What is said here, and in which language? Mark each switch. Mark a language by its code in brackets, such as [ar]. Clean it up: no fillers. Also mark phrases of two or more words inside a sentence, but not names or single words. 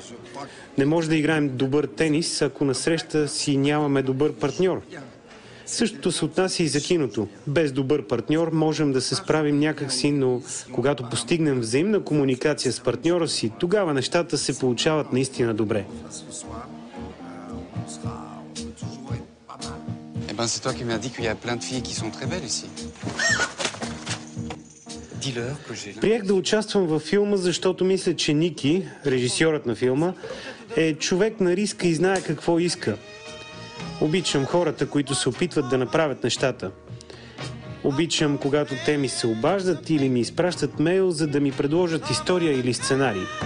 [bg] Не може да играем добър тенис, ако насреща си нямаме добър партньор. Същото се отнася и за киното. Без добър партньор можем да се справим някакси, но когато постигнем взаимна комуникация с партньора си, тогава нещата се получават наистина добре. [fr] C'est toi qui m'as dit qu'il y a plein de filles qui sont très belles ici. [bg] Приех да участвам във филма, защото мисля, че Ники, режисьорът на филма, е човек на риска и знае какво иска. Обичам хората, които се опитват да направят нещата. Обичам, когато те ми се обаждат или ми изпращат мейл, за да ми предложат история или сценарий.